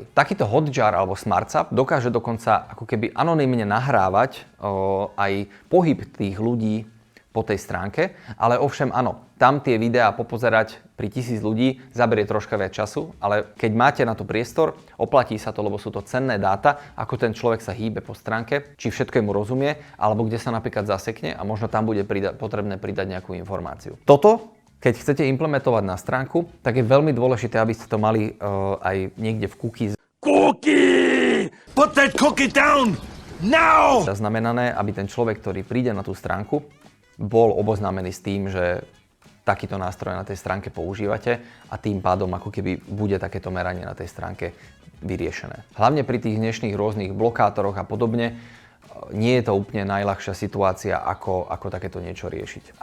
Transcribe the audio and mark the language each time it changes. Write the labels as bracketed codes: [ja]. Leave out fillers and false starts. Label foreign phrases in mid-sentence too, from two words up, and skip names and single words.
[sk] Takýto Hotjar alebo SmartSap dokáže dokonca ako keby anonymne nahrávať aj pohyb tých ľudí po tej stránke, ale ovšem áno, tam tie videá popozerať pri 1000 ľudí zaberie troška viac času, ale keď máte na to priestor, oplatí sa to, lebo sú to cenné dáta, ako ten človek sa hýbe po stránke, či všetkému rozumie, alebo kde sa napríklad zasekne a možno tam bude potrebné pridať nejakú informáciu. Toto, keď chcete implementovať na stránku, tak je veľmi dôležité, aby ste to mali aj niekde v cookies. [en] Cookie! Put that cookie down! Now! [sk] Zaznamenané, aby ten človek, ktorý príde na tú stránku, bol oboznámený s tým, že takýto nástroj na tej stránke používate a tým pádom ako keby bude takéto meranie na tej stránke vyriešené. Hlavne pri tých dnešných rôznych blokátoroch a podobne nie je to úplne najľahšia situácia, ako takéto niečo riešiť.